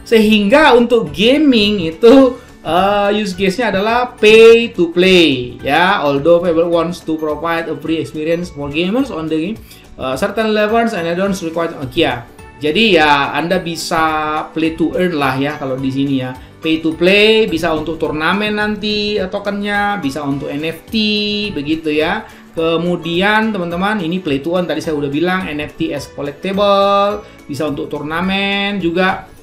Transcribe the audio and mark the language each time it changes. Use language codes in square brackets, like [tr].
[id] Sehingga untuk gaming itu use case-nya adalah [en] pay to play, [id] ya. [en] Although Fable wants to provide a free experience for gamers on the game, certain levels and add-ons required. [id] Ya. Jadi ya Anda bisa play to earn lah ya kalau di sini ya. Pay to play, bisa untuk turnamen nanti tokennya, bisa untuk NFT begitu ya. Kemudian teman-teman ini play to earn tadi saya udah bilang, [en] NFT as collectible, [id] bisa untuk turnamen juga.